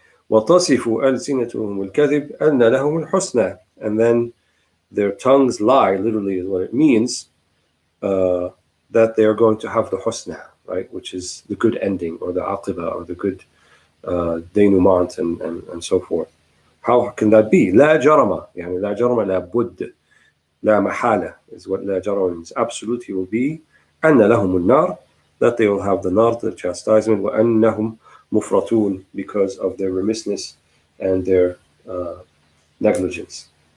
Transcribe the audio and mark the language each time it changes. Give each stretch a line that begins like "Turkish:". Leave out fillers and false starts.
Arabic: وَتَصِفُ أَلْسِنَتُهُمُ الْكَذِبَ أَنَّ لَهُمُ الْحُسْنَى.
English: And then their tongues lie, literally is what it means, that they are going to have the husna, right, which is the good ending, or the aqiba, or the good denouement, and so forth. How can that be?
Arabic: لا جرم, يعني لا جرم لا بد, لا محالة
English: is what
Arabic: لا جرم means.
English: Absolutely will be
Arabic: أن لهم النار,
English: that they will have the nar, the chastisement,
Arabic: وأنهم مفرطون,
English: because of their remissness and their negligence.